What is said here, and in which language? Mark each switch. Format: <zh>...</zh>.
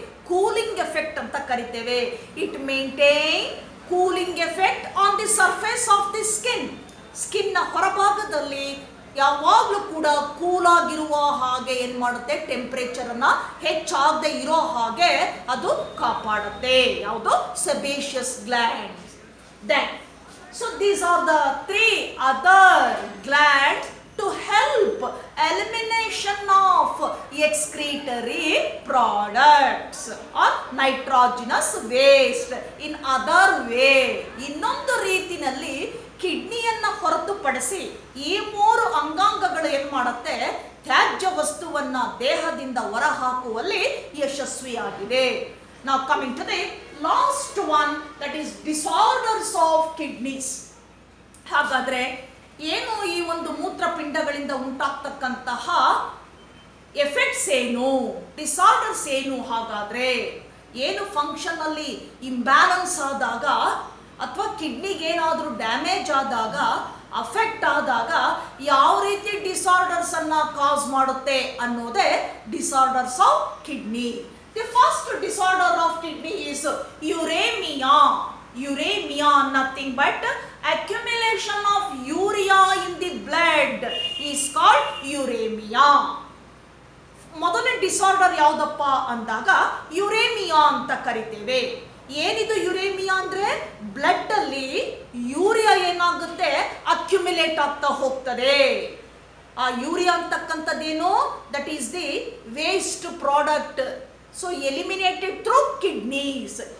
<en>cooling effect</en> <kn>ಅಂತ ಕರಿತೇವೆ.</kn> <en>It maintain cooling effect on the surface of the skin.</en> <kn>Skin ನ ಹೊರಭಾಗದಲ್ಲಿ ಯಾವಾಗಲೂ ಕೂಡ ಕೂಲಾಗಿರುವ ಹಾಗೆ ಏನ್ ಮಾಡುತ್ತೆ? ಟೆಂಪರೇಚರ್ ಅನ್ನ ಹೆಚ್ಚಾಗದೆ ಇರೋ ಹಾಗೆ ಅದು ಕಾಪಾಡುತ್ತೆ. ಯಾವುದು? Sebaceous glands.</kn> <en>Then so these are the three other glands to help elimination of excretory products or nitrogenous waste. In other way,</en> <kn>ಇನ್ನೊಂದು ರೀತಿನಲ್ಲಿ ಕಿಡ್ನಿಯನ್ನ ಹೊರತುಪಡಿಸಿ ಈ ಮೂರು ಅಂಗಾಂಗಗಳು ಏನ್ ಮಾಡುತ್ತೆ? ತ್ಯಾಜ್ಯ ವಸ್ತುವನ್ನ ದೇಹದಿಂದ ಹೊರಹಾಕುವಲ್ಲಿ ಯಶಸ್ವಿಯಾಗಿದೆ.</kn> <en>Now coming to the last one, that is disorders of kidneys.</en> <kn>ಹಾಗಾದ್ರೆ ಏನು ಈ ಒಂದು ಮೂತ್ರಪಿಂಡಗಳಿಂದ ಉಂಟಾಗ್ತಕ್ಕಂತಹ ಎಫೆಕ್ಟ್ಸ್ ಏನು, ಡಿಸಾರ್ಡರ್ಸ್ ಏನು? ಹಾಗಾದ್ರೆ ಏನು ಫಂಕ್ಷನ್ ಅಲ್ಲಿ ಇಂಬ್ಯಾಲೆನ್ಸ್ ಆದಾಗ ಅಥವಾ ಕಿಡ್ನಿಗೆ ಏನಾದರೂ ಡ್ಯಾಮೇಜ್ ಆದಾಗ, ಅಫೆಕ್ಟ್ ಆದಾಗ ಯಾವ ರೀತಿ ಡಿಸಾರ್ಡರ್ಸ್ ಅನ್ನ ಕಾಸ್ ಮಾಡುತ್ತೆ ಅನ್ನೋದೇ disorders of kidney.</kn> <en>The first disorder of kidney is uremia. Uremia, nothing but accumulation of urea in the blood is called uremia.</en> <kn>ಮೊದಲನೇ ಡಿಸಾರ್ಡರ್ ಯಾವುದಪ್ಪ ಅಂದಾಗ ಯುರೇಮಿಯಾ ಅಂತ ಕರಿತೇವೆ. ಏನಿದು ಯುರೇಮಿಯಾ ಅಂದ್ರೆ? ಬ್ಲಡ್ ಅಲ್ಲಿ ಯೂರಿಯಾ ಏನಾಗುತ್ತೆ? ಅಕ್ಯುಮಿಲೇಟ್ ಆಗ್ತಾ ಹೋಗ್ತದೆ. ಆ urea ಅಂತಕ್ಕಂಥದ್ದೇನು?</kn> <en>That is the waste product. So eliminated through kidneys.</en>